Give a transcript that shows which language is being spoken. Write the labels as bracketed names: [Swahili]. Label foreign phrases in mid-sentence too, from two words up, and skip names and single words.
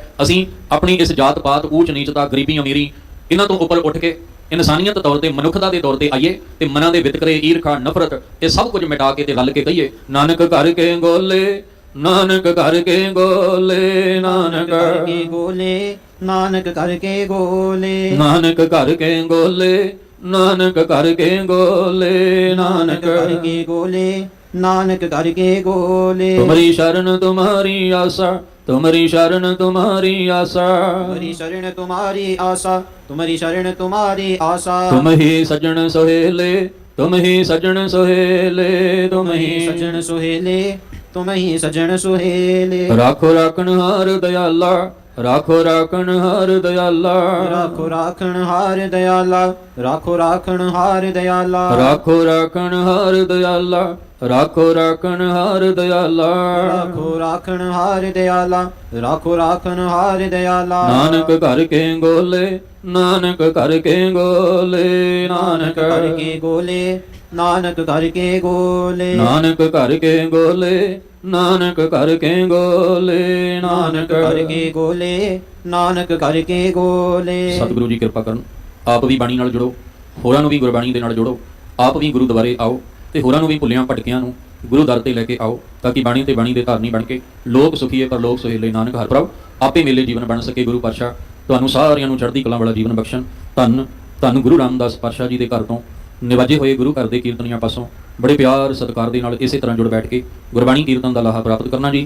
[Punjabi] ਅਸੀਂ ਆਪਣੀ ਇਸ ਜਾਤ ਪਾਤ, ਊਚ ਨੀਚਤਾ, ਗਰੀਬੀ ਅਮੀਰੀ, ਇਹਨਾਂ ਤੋਂ ਉੱਪਰ ਉੱਠ ਕੇ ਇਨਸਾਨੀਅਤ ਤੌਰ ਤੇ, ਮਨੁੱਖਤਾ ਦੇ ਤੌਰ ਤੇ ਆਈਏ ਤੇ ਮਨਾਂ ਦੇ ਵਿਤਕਰੇ, ਈਰਖਾ, ਨਫ਼ਰਤ, ਇਹ ਸਭ ਕੁਝ ਮਿਟਾ ਕੇ ਤੇ ਰਲ ਕੇ ਕਹੀਏ, ਨਾਨਕ ਘਰ ਕੇ ਗੋਲੇ, ਨਾਨਕ ਘਰ ਕੇ ਗੋਲੇ, ਨਾਨਕ ਘਰ ਕੇ ਗੋਲੇ, ਨਾਨਕ ਘਰ ਕੇ ਗੋਲੇ, ਨਾਨਕ ਘਰ ਕੇ ਗੋਲੇ, ਨਾਨਕ ਘਰ ਕੇ ਗੋਲੇ, ਨਾਨਕ ਘਰ ਕੇ ਗੋਲੇ, ਨਾਨਕ ਘਰ ਕੇ ਗੋਲੇ। ਤੁਮਰੀ ਸ਼ਰਨ ਤੁਮਾਰੀ ਆਸਾ, [Hindi] तुमरी शरण तुम्हारी आशा, तुम्हारी शरण तुम्हारी आशा, तुम्हारी शरण तुम्हारी आशा। तुम ही सजन सोहेले, तुम ही सजन सोहेले, तुम ही सजन सुहेले, तुम ही सजन सुहेले। राखो राखन हार दयाला, राखो राखन हार दयाला, राखो राखन हार दयाला, राखो राखन हार दयाला, राखो राखन हार दयाला, राखो राखन हार दयाला, राखो राखन हार दयाला, राखो राखन हार दयाला। नानक घर के गोले, नानक घर के गोले, नानक घर के गोले, नानक घर के गोले, नानक घर के गोले, नानक घर के गोले, नानक घर के गोले, नानक घर के गोले। [Punjabi] ਸਤਿਗੁਰੂ ਜੀ ਕਿਰਪਾ ਕਰਨ, ਆਪ ਭੀ ਬਾਣੀ ਨਾਲ ਜੁੜੋ, ਹੋਰਾਂ ਨੂੰ ਭੀ ਗੁਰਬਾਣੀ ਦੇ ਨਾਲ ਜੋੜੋ, ਆਪ ਭੀ ਗੁਰੂ ਦੁਆਰੇ ਆਓ ਤੇ ਹੋਰਾਂ ਨੂੰ ਵੀ ਭੁੱਲਿਆਂ ਭਟਕਿਆਂ ਨੂੰ ਗੁਰੂ ਦਰ ਤੇ ਲੈ ਕੇ ਆਓ, ਤਾਂ ਕਿ ਬਾਣੀ ਤੇ ਬਾਣੀ ਦੇ ਧਾਰਨੀ ਬਣ ਕੇ ਲੋਕ ਸੁਖੀਏ ਪਰ ਲੋਕ ਸੁਹੇਲੇ, ਨਾਨਕ ਹਰਿ ਪ੍ਰਭ ਆਪੇ ਮੇਲੇ ਜੀਵਨ ਬਣ ਸਕੇ। ਗੁਰੂ ਪਾਤਸ਼ਾਹ ਤੁਹਾਨੂੰ ਸਾਰਿਆਂ ਨੂੰ ਚੜ੍ਹਦੀ ਕਲਾ ਵਾਲਾ ਜੀਵਨ ਬਖਸ਼ਣ। ਧੰਨ ਧੰਨ ਗੁਰੂ ਰਾਮਦਾਸ ਪਾਤਸ਼ਾਹ ਜੀ ਦੇ ਘਰ ਤੋਂ ਨਿਵਾਜੇ ਹੋਏ ਗੁਰੂ ਘਰ ਦੇ ਕੀਰਤਨੀਆਂ ਪਾਸੋਂ ਬੜੇ ਪਿਆਰ ਸਤਿਕਾਰ ਦੇ ਨਾਲ ਇਸੇ ਤਰ੍ਹਾਂ ਜੁੜ ਬੈਠ ਕੇ ਗੁਰਬਾਣੀ ਕੀਰਤਨ ਦਾ ਲਾਹਾ ਪ੍ਰਾਪਤ ਕਰਨਾ ਜੀ।